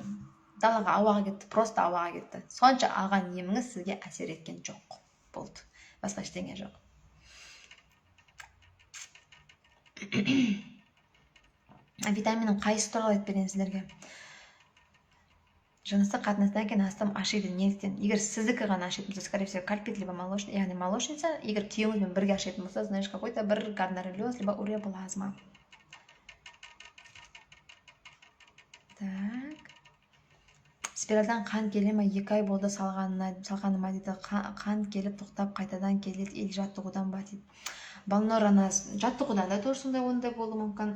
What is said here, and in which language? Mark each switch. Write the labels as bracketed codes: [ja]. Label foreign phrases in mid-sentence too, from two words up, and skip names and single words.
[kk] Далаға ауаға кетті, просто ауаға кетті. Сонша алған еміңіз сізге әсер еткен жоқ. Болды. Басқа ештеңе жоқ. Витаминнің қайсысы туралы айтып берейін сіздерге? Жыныстық қатынастан кейін астым ашиды, неліктен? Егер сіздікі ғана ашитын болса, [ru] скорее всего, кальпит, либо молочный, [kk] яғни молочница. Егер күйеуіңізбен бірге ашитын болса, [ru] знаешь, какой-то бір гонореллез, либо уреоплазма. Так. [kk] Спиральдан қан келе ме? 2 ай болды салғаныма дейді. Қан келіп тоқтап қайтадан келеді, ел жаттығудан ба дейді. Балнор, жаттығудан да тоже сондай ондай болуы мүмкін.